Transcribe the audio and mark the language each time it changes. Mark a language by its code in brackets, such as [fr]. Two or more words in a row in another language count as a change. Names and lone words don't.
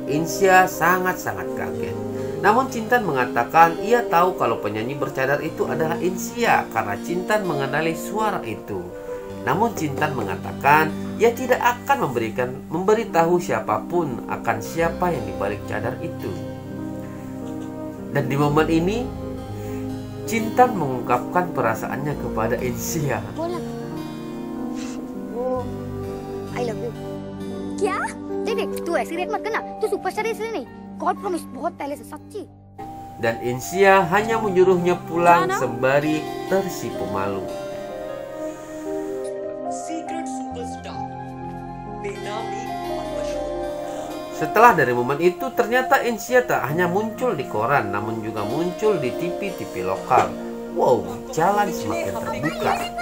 [id] Insia sangat-sangat kaget. Namun Cintan mengatakan ia tahu kalau penyanyi bercadar itu adalah Insia karena Cintan mengenali suara itu. Namun Cintan mengatakan ia tidak akan memberitahu siapapun akan siapa yang dibalik cadar itu. Dan di momen ini, Cintan mengungkapkan perasaannya kepada Insia. [en] I love you. [hi] क्या? देख तू ऐसी रेट मत करना, तू सुपरस्टार है इसलिए नहीं. [en] God promise [hi] बहुत पहले से सच्ची. [id] Dan Insia hanya menyuruhnya pulang sembari tersipu malu. Secret Superstar. [hi] बेनामी और मशहूर. [id] Setelah dari momen itu, ternyata Insia tak hanya muncul di koran, namun juga muncul di TV-TV lokal. Wow, jalan semakin terbuka.